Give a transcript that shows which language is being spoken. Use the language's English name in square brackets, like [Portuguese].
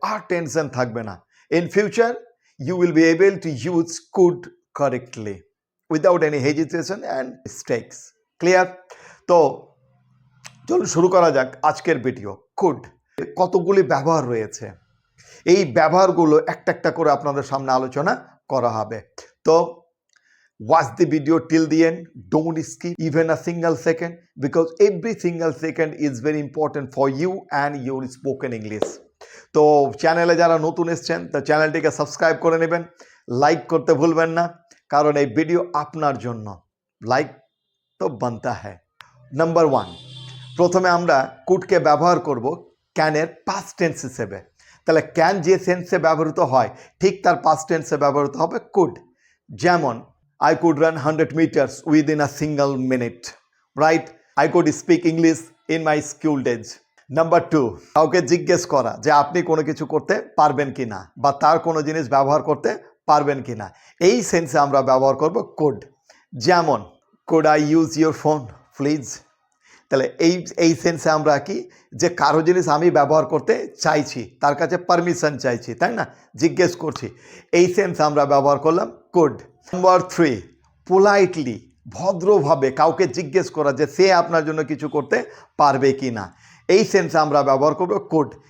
[Bangla] আর tension থাকবে না। [English] In future you will be able to use could correctly without any hesitation and mistakes. Clear? [Bangla] তো চলুন শুরু করা যাক আজকের ভিডিও। কুড কতগুলি ব্যবহার রয়েছে, এই ব্যবহারগুলো একটা একটা করে আপনাদের সামনে আলোচনা করা হবে। [English] তো watch the video till the end, don't skip even a single second, because every single second is very important for you and your spoken English. [Bangla] তো চ্যানেলে যারা নতুন এসছেন তা চ্যানেলটিকে সাবস্ক্রাইব করে নেবেন, লাইক করতে ভুলবেন না, কারণ এই ভিডিও আপনার জন্য। [Hindi] লাইক তো বানতা হ্যায়। [Bangla] নাম্বার 1, প্রথমে আমরা কুডকে ব্যবহার করব ক্যানের পাস্ট টেন্স হিসেবে। তাহলে ক্যান যে সেন্সে ব্যবহৃত হয় ঠিক তার পাস্ট টেন্সে ব্যবহৃত হবে কুড। [English] যেমন I could run 100 meters within a single minute, right? I could speak English in my school days. [Bangla] Number 2, কাউকে জিজ্ঞেস করা যে আপনি কোনো কিছু করতে পারবেন কি না বা তার কোনো জিনিস ব্যবহার করতে পারবেন কি না, এই সেন্সে আমরা ব্যবহার করব কুড। [English] যেমন could I use your phone please? [Bangla] তাহলে এই সেন্সে আমরা কি, যে কারো জিনিস আমি ব্যবহার করতে চাইছি, তার কাছে পারমিশন চাইছি, তাই না, জিজ্ঞেস করছি, এই সেন্সে আমরা ব্যবহার করলাম কুড। নাম্বার 3, পোলাইটলি, ভদ্রভাবে কাউকে জিজ্ঞেস করা যে সে আপনার জন্য কিছু করতে পারবে কি না, এই সেন্সে আমরা ব্যবহার করব কুড।